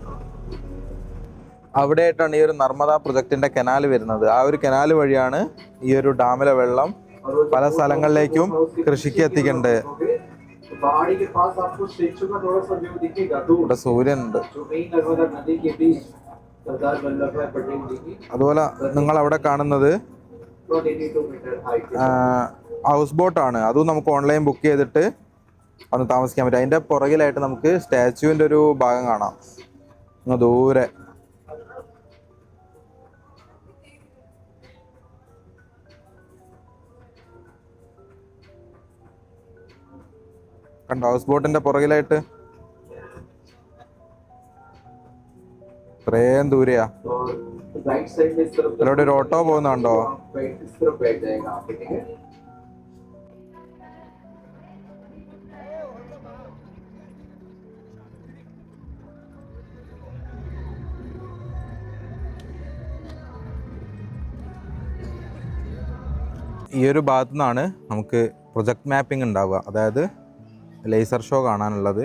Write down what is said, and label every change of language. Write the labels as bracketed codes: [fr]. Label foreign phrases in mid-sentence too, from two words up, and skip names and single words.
[ml] നർമ്മദ പ്രൊജക്ടിന്റെ കനാൽ വരുന്നത്. ആ ഒരു കനാൽ വഴിയാണ് ഈ ഒരു ഡാമിലെ വെള്ളം പല സ്ഥലങ്ങളിലേക്കും കൃഷിക്ക് എത്തിക്കേണ്ടത്. [hi] पहाड़ी के पास आपको स्टेचू का थोड़ा सा व्यू दिखेगा दूर, [ml] ഇവിടെ സൂര്യനുണ്ട്. [hi] जो मेन नर्मदा नदी के बीच सरदार वल्लभ भाई पटेल जी की [ml] അതുപോലെ നിങ്ങൾ അവിടെ കാണുന്നത് [en] 182 meter height [ml] ഹൗസ് ബോട്ടാണ്. അതും നമുക്ക് [en] online book [ml] ചെയ്തിട്ട് ഒന്ന് താമസിക്കാൻ പറ്റും. അതിൻ്റെ പുറകിലായിട്ട് നമുക്ക് സ്റ്റാച്യുവിൻ്റെ ഒരു ഭാഗം കാണാം അങ്ങ് ദൂരെ. കണ്ടോ ഹൗസ് ബോട്ടിൻ്റെ പുറകിലായിട്ട് ഇത്രയും ദൂരെയാ. [hi] और [en] right side [hi] में इस तरफ [ml] അതിലൂടെ ഒരു ഓട്ടോ പോകുന്നുണ്ടോ? [hi] इस तरफ बैठ जाएगा आपके, ठीक है। [ml] ഈ ഒരു ഭാഗത്തു നിന്നാണ് നമുക്ക് [en] project mapping [ml] ഉണ്ടാവുക, അതായത് [en] laser show [ml] കാണാനുള്ളത്.